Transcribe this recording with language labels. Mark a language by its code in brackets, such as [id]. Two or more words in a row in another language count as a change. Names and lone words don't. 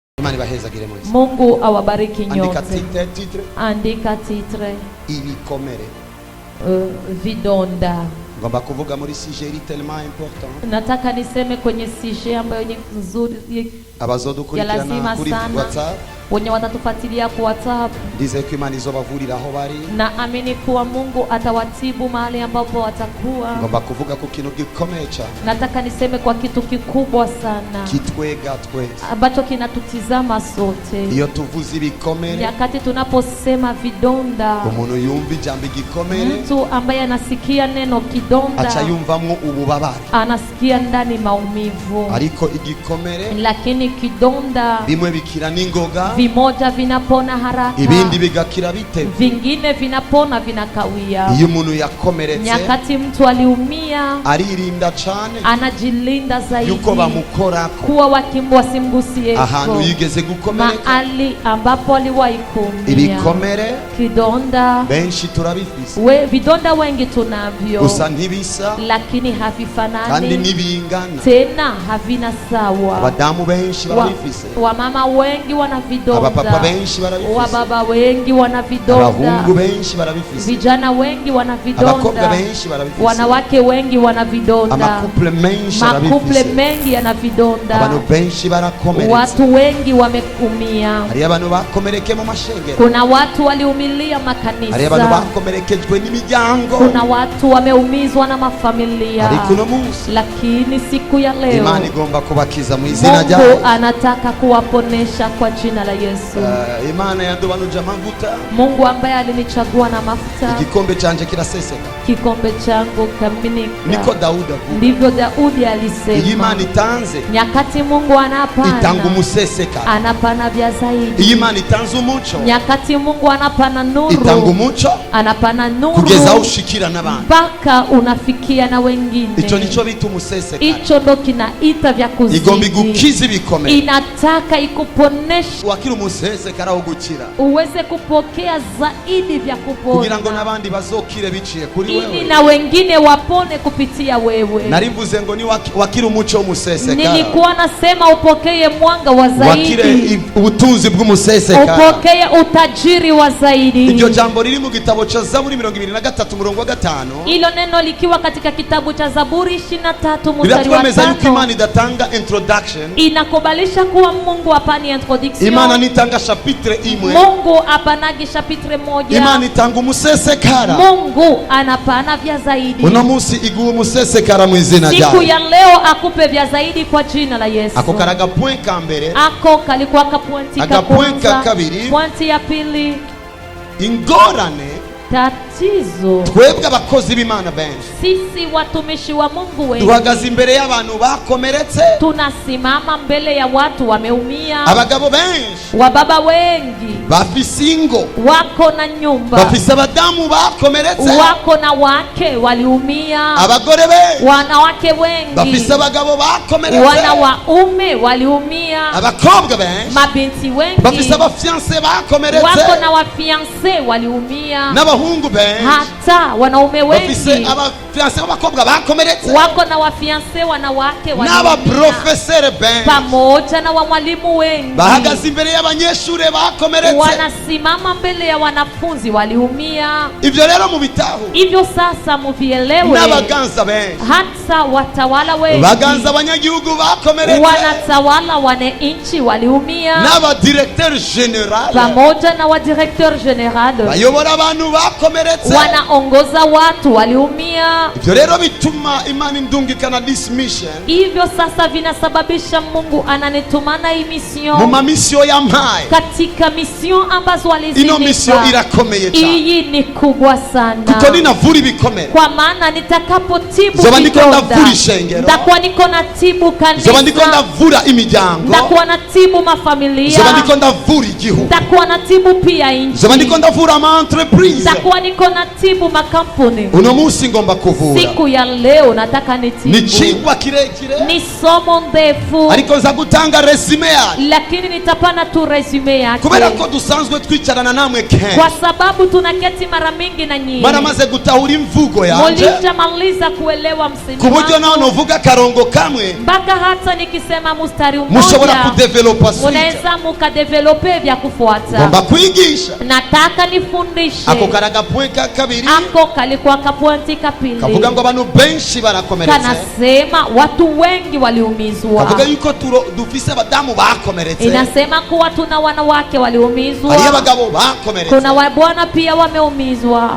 [sw] Mungu awabariki nyote. Andika titre. [rn] Ibikomere. [sw] Vidonda. [rn] Ngomba kuvuga muri [fr] sujet tellement important. [sw] Nataka niseme kwenye sujet ambayo ni nzuri ya lazima sana. Wenye watatufuatilia kwa WhatsApp. [rn] Ndize ko Imana izobavurira aho bari. [sw] Na amini kuwa Mungu atawatibu mahali ambapo watakuwa. [rn] Ngomba kuvuga ku kintu gikomeye cyane. [sw] Nataka niseme kwa kitu kikubwa sana. [rn] Kitwega twese. [sw] Ambacho kinatutizama sote. [rn] Iyo tuvuze ibikomere. [sw] Nyakati tunaposema vidonda. [rn] Umuntu yumva ijambo gikomere. [sw] Mtu ambaye anasikia neno kidonda. [rn] Acha yumvamwo ububabare. [sw] Anasikia ndani maumivu. [rn] Ariko igikomere. [sw] Lakini kidonda. [rn] Bimwe bikira ningoga. [sw] Vimoja vinapona haraka. [rn] Ibindi bigakira bite. [sw] Vingine vinapona vinakawia. [rn] Iyo umuntu yakomeretse. [sw] Nyakati mtu aliumia. [rn] Aririnda cyane. [sw] Anajilinda zaidi. [rn] Yuko bamukorako. [sw] Kuwa wasimgusie. [rn] Ahantu yigeze gukomereka. [sw] Mahali ambapo aliwahi kuumia. [rn] Ibikomere. [sw] Kidonda. [rn] Benshi turabifise. [sw] Vidonda wengi tunavyo. [rn] Gusa ntibisa. [sw] Lakini havifanani. [rn] Kandi nibingana. [sw] Tena havina sawa. [rn] Abadamu benshi barabifise. [sw] Wamama wengi wana vidonda. [rn] Abapapa benshi barabifise. [sw] Wababa wengi wana vidonda. [rn] Abahungu benshi barabifise. [sw] Vijana wengi wana vidonda. [rn] Abakobwa benshi barabifise. [sw] Wanawake wengi wana vidonda. [rn] Amakuple menshi barabifise. [sw] Makuple mengi yana vidonda. [rn] Abantu benshi barakomeretse. [sw] Watu wengi wameumia. [rn] Hari abantu bakomereke mu mashengero. [sw] Kuna watu waliumilia makanisa. [rn] Hari abantu bakomerekejwe n'imiryango. [sw] Kuna watu wameumizwa na mafamilia. [rn] Ariko no munsi. [sw] Lakini siku ya leo [rn] Imana igomba kubakiza mu izina rya [sw] Mungu anataka kuwaponesha kwa jina la Yesu. [rn] Imana yandobanuje amavuta. [sw] Mungu ambaye alinichagua na mafuta. [rn] Igikombe canje kiraseseka. [sw] Kikombe changu kaminika. [rn] Niko Daudi. [sw] Ndivyo Daudi alisema. [rn] Imana itanze. [sw] Nyakati Mungu anapana. [rn] Itanga umuseseka. [sw] Anapana vya zaidi. [rn] Imana itanze umuco. [sw] Nyakati Mungu anapana nuru. [rn] Itanga umuco. [sw] Anapana nuru. [rn] Kugeza ushikira n'abantu. [sw] Mpaka unafikia na wengine. [rn] Ico nico bita umuseseka. [sw] Icho ndo kinaita vya kuzidi. [rn] Igomba igukiza ibikomere. [sw] Inataka ikuponesha. [rn] Wakira umuseseka araho gukira. [sw] Uweze kupokea zaidi vya kupona. [rn] Kugira ngo nabandi bazokire biciye kuri wewe. [sw] Ili na wengine wapone kupitia wewe. [rn] Narivuze ngo ni wakira umuco w'umuseseka. [sw] Nilikuwa nasema upokee mwanga wa zaidi. [rn] Wakire ubutunzi bw'umuseseka. [sw] Upokee utajiri wa zaidi. [rn] Iryo jambo riri mu gitabo cha Zaburi 23 murongo wa 5. [sw] Ilo neno likiwa katika kitabu cha Zaburi 23 mstari wa 5. [rn] Biratwemeza yuko Imana idatanga introduction. [sw] Inakubalisha kuwa Mungu apani introduction. [rn] Imana nitanga chapitre imwe. [sw] Mungu apanagi chapitre moja. [rn] Imana itanga umusesekara. [sw] Mungu anapana vya zaidi. [rn] Uno munsi iguha umusesekara mu izina ryawe. [sw] Siku ya leo akupe vya zaidi kwa jina la Yesu. [rn] Ako karaga point ka mbere. [sw] Ako kalikuwa ka pointi ka [rn] point ka kabiri. [sw] Pointi ya pili. [rn] Ingorane. [sw] Tatizo. [rn] Twebwe abakozi b'Imana benshi. [sw] Sisi watumishi wa Mungu wengi. [rn] Duhagaze imbere y'abantu bakomeretse. [sw] Tunasimama mbele ya watu wameumia. [rn] Abagabo benshi. [sw] Wababa wengi. [rn] Bafise ingo. [sw] Wako na nyumba. [rn] Bafise abadamu bakomeretse. [sw] Wako na wake waliumia. [rn] Abagore benshi. [sw] Wanawake wengi. [rn] Bafise abagabo bakomeretse. [sw] Wanaume waliumia. [rn] Abakobwa benshi. [sw] Mabinti wengi. [rn] Bafise abafiance bakomeretse. [sw] Wako na wafiance waliumia. [rn] N'abahungu benshi. [sw] Hata wanaume wengi. [rn] Bafise abafiance b'abakobwa bakomeretse. [sw] Wako na wafiance wanawake waliumia. [rn] N'abaprofesere benshi. [sw] Pamoja na walimu wengi. [rn] Bahagaze imbere y'abanyeshure bakomeretse. [sw] Wanasimama mbele ya wanafunzi waliumia. [rn] Ivyo rero mubitaho. [sw] Hivyo sasa muvielewe. [rn] N'abaganza benshi. [sw] Hata watawala wengi. [rn] Baganza abanyagihugu bakomeretse. [sw] Wanatawala wananchi waliumia. [rn] N'abadirecteur general. [sw] Pamoja na wadirecteur general. [rn] Bayobora abantu bakomeretse. [sw] Wanaongoza watu waliumia. [rn] Ivyo rero bituma Imana indungikana [en] this mission. [sw] Hivyo sasa vinasababisha Mungu ananitumana hii mission. [rn] Mu mamisio yampaye. [sw] Katika mission ambazo walizinipa. [rn] Ino mission irakomeye cyane. [sw] Hii ni kubwa sana. [rn] Kuko ninavura ibikomere. [sw] Kwa maana nitakapotibu [rn] zoba ndiko ndavura ishengero. [sw] Ndakuwa niko natibu kanisa. [rn] Zoba ndiko ndavura imiryango. [sw] Ndakuwa natibu mafamilia. [rn] Zoba ndiko ndavura igihugu. [sw] Ndakuwa natibu pia nchi. [rn] Zoba ndiko ndavura ama entreprise. [sw] Ndakuwa niko niko natibu makampuni. [rn] Uno munsi ngomba kuvura. [sw] Siku ya leo nataka nitibu. [rn] Ni chingwa kirekire. [sw] Ni somo ndefu. [rn] Ariko nza gutanga resume yayo. [sw] Lakini nitapana tu resume yake. [rn] Kubera ko dusanzwe twicarana namwe kenshi. [sw] Kwa sababu tunaketi mara mingi na nyinyi. [rn] Mara maze gutahura imvugo yanje. [sw] Mulishamaliza kuelewa msingi. [rn] Kuburyo naho novuga karongo kamwe. [sw] Mpaka hata nikisema mstari mmoja. [rn] Mushobora kudevelopa switch. [sw] Unaweza mukadevelope vya kufuata. [rn] Ngomba kwigisha. [sw] Nataka nifundishe. [rn] Ako karaga point ka kabiri. [sw] Ako kalikuwa kapointi kapili. [rn] Kavuga ngo abantu benshi barakomeretse. [sw] Kanasema watu wengi waliumizwa. [rn] Kavuga yuko dufise abadamu bakomeretse. [sw] Inasema kuwa tuna wanawake waliumizwa. [rn] Hari abagabo bakomeretse. [sw] Kuna wabwana pia wameumizwa.